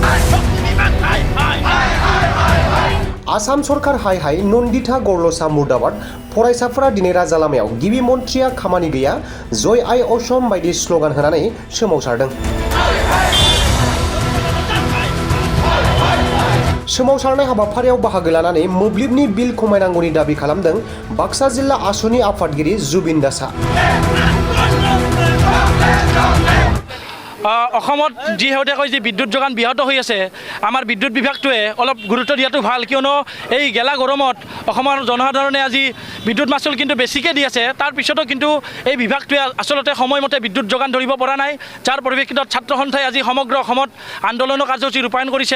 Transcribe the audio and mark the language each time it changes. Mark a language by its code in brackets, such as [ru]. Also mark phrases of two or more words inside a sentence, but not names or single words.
[brx] आसाम सरकार हाय हाय नन्दिता गरलसा मुर्दाबाद फरायसाफोरा दिनै राजा लामायाव गिबि मन्त्रिया खामानि गैया [as] জয় আই অসম [brx] बायदि स्लगान होनानै सोमावसारदों। सोमावसारनाय हाबाफारियाव बाहागो लानानै मोब्लिबनि बिल खमायनांगौनि दाबि खालामदों बाक्सा जिल्ला आसुनि आफादगिरि जुबिन दासआ। [as] অসমত যিহেতুকৈ যি বিদ্যুৎ যোগান ব্যাহত হৈ আছে আমাৰ বিদ্যুৎ বিভাগটোৱে অলপ গুৰুত্ব দিয়াটো ভাল, কিয়নো এই গেলা গৰমত অসমৰ জনসাধাৰণে আজি বিদ্যুৎ মাচুল কিন্তু বেছিকৈ দি আছে। তাৰ পিছতো কিন্তু এই বিভাগটোৱে আচলতে সময়মতে বিদ্যুৎ যোগান ধৰিব পৰা নাই, যাৰ পৰিপ্ৰেক্ষিতত ছাত্ৰ সন্থাই আজি সমগ্ৰ অসমত আন্দোলনৰ কাৰ্যসূচী ৰূপায়ণ কৰিছে।